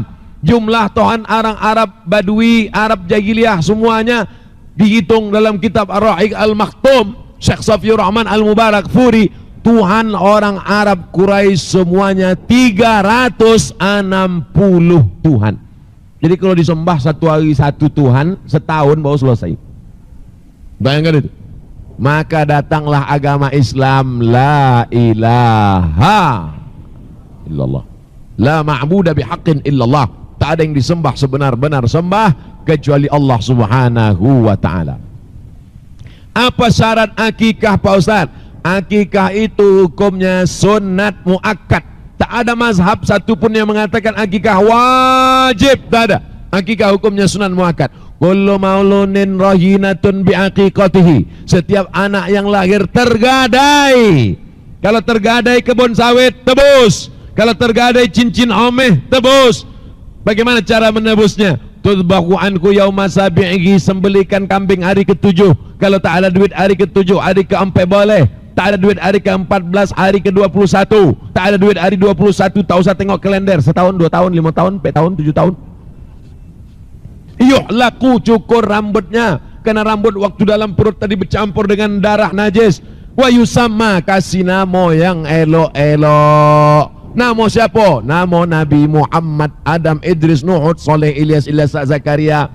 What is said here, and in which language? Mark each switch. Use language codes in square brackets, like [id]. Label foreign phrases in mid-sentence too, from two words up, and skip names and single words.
[id] Jumlah Tuhan orang Arab Badui, Arab jahiliyah semuanya dihitung dalam kitab Ar-Rahiq Al-Maktum Syekh Safiur Rahman Al-Mubarak Furi. Tuhan orang Arab Quraisy semuanya 360 Tuhan. Jadi kalau disembah satu hari satu Tuhan, setahun baru selesai. Bayangkan itu. Maka datanglah agama Islam, [ar] لا إله إلا الله، لا معبود بحق إلا الله. [id] Tak ada yang disembah sebenar-benar sembah kecuali Allah [ar] سبحانه وتعالى. [id] Apa syarat akikah, Pak Ustaz? Akikah itu hukumnya sunat muakkad. Tak ada mazhab satupun yang mengatakan akikah wajib, tak ada. Akikah hukumnya sunat muakkad. [ar] كل مولود رهينة بعقيقته. [id] Setiap anak yang lahir tergadai. Kalau tergadai kebun sawit, tebus. Kalau tergadai cincin omeh, tebus. Bagaimana cara menebusnya? [ar] تذبح عنه يوم سابعه, [id] sembelikan kambing hari ke-7. Kalau tak ada duit hari ke-7, hari ke-4 boleh. Tak ada duit hari ke-14, hari ke-21. Tak ada duit hari 21, tak usah tengok kalender. Setahun, 2 tahun, 5 tahun, 4 tahun, 7 tahun. Yuhlaku, cukur rambutnya. Karena rambut waktu dalam perut tadi bercampur dengan darah najis. [ar] ويسمى, [id] kasih nama yang elok-elok. Nama siapa? Nama Nabi Muhammad, Adam, Idris, Nuh, Saleh, Ilyas, Zakaria.